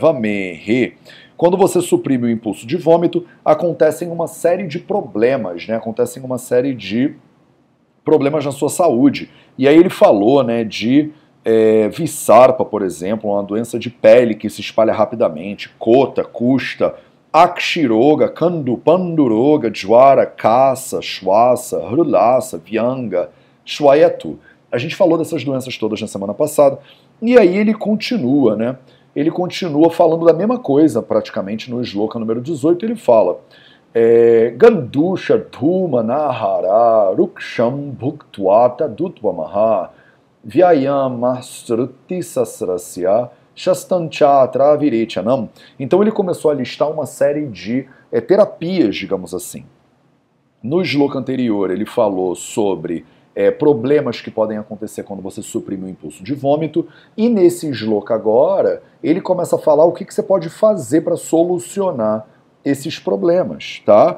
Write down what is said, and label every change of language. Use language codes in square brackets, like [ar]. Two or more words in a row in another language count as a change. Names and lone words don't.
[sa] वमेहे. [pt] Quando você suprime o impulso de vômito, acontecem uma série de problemas, né? Acontecem uma série de problemas na sua saúde. E aí ele falou, né, de Visarpa, por exemplo, uma doença de pele que se espalha rapidamente, [sa] कोठ, कुष्ठ, अक्षिरोग, कण्डू, पाण्डुरोग, ज्वर, कास, श्वास, हृल्लास, व्यङ्ग, श्वयथु. [pt] A gente falou dessas doenças todas na semana passada, e aí ele continua, né? Ele continua falando da mesma coisa, praticamente, no shloka número 18, ele fala [sa] गण्डूष धूम नाहार रूक्षं भुक्त्वात दुत्वमह व्यायाम स्रुति सास्रस्य शस्तञ्चात्र विरेचनम्. [pt] Então ele começou a listar uma série de terapias, digamos assim. No shloka anterior ele falou sobre problemas que podem acontecer quando você suprime o impulso de vômito, e nesse shloka agora ele começa a falar o que você pode fazer para solucionar esses problemas, tá?